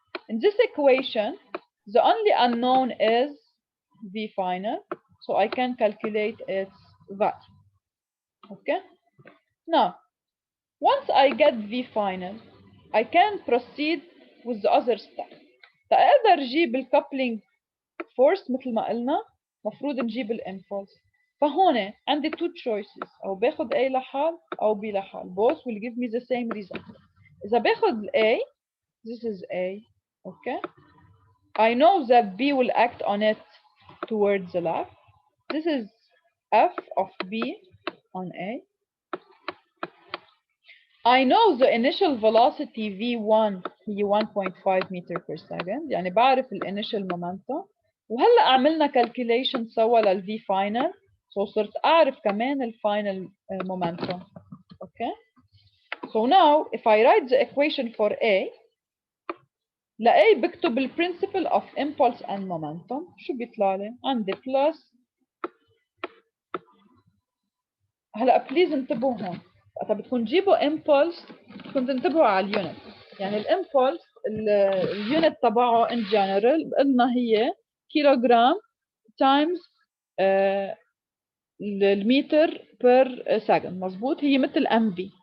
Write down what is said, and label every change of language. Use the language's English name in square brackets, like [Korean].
[English] In this equation the only unknown is V final so I can calculate its value. Okay, now once I get V final I can proceed with the other step. [Arabic] فأقدر أجيب الcoupling force مثل ما قلنا مفروض نجيب الإمبولس. فهون عندي [English] two choices [Arabic] أو باخد A لحال أو B لحال. [English] Both will give me the same result. [Arabic] إذا باخد [English] A this is A. Okay, I know that B will act on it towards the left. This is F of B on A. I know the initial velocity V1 [Arabic] هي [English] 1.5 meter per second [Arabic] يعني بعرف ال [English] initial momentum [Arabic] وهلا عملنا calculation سوا لل [English] V final so [Arabic] صرت أعرف كمان ال [English] final momentum. Okay, so now if I write the equation for A [Arabic] ل A بكتب ال [English] principle of impulse and momentum [Arabic] شو بيطلع لي؟ عندي [English] plus [Arabic] هلا بليز انتبهوا هون وقت بدكم تجيبوا امبولس بدكم تنتبهوا على اليونت يعني الامبولس اليونت تبعه ان جنرال قلنا هي كيلوغرام تايمز المتر بير سكند مزبوط هي مثل ام في.